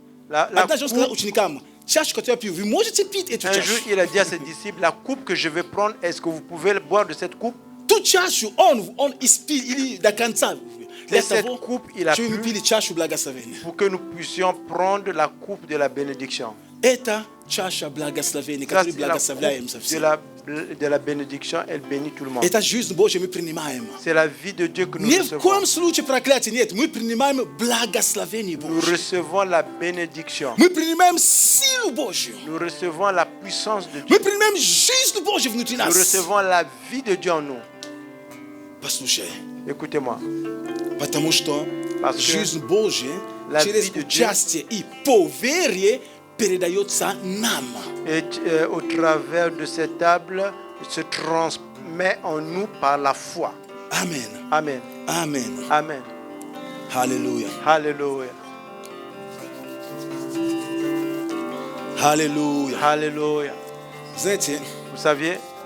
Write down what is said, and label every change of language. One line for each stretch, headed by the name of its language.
Russian: Однажды он сказал ученикам, чашу, которую я пью, вы можете пить эту чашу?
French: Un jour, il a dit à ses disciples, la coupe que je vais prendre, est-ce que vous pouvez boire de cette coupe?
Russian: Ту чашу он испил или до конца.
French: De cette coupe, il a pu pour que nous puissions prendre la coupe de la bénédiction.
Russian: Это чаша благословения, которую благословляем со всем.
French: De la bénédiction, elle bénit tout le monde.
Russian: Это жизнь Божья мы принимаем.
French: C'est la vie de Dieu que nous
Russian: Ни
French: recevons.
Russian: в коем случае проклятия нет. Мы принимаем благословение Божье.
French: Nous recevons la bénédiction.
Russian: Мы принимаем силу Божью.
French: Nous recevons la puissance de Dieu.
Russian: Мы принимаем жизнь Божью внутри нас.
French: Nous recevons la vie de Dieu en nous.
Russian: Послушай.
French: Écoutez-moi.
Russian: Потому что жизнь Божья через участие и поверие передается нам.
French: Et au travers de cette table se transmet en nous par la foi. Amen. Amen. Amen. Amen. Alléluia. Alléluia. Alléluia. Alléluia. Vous saviez,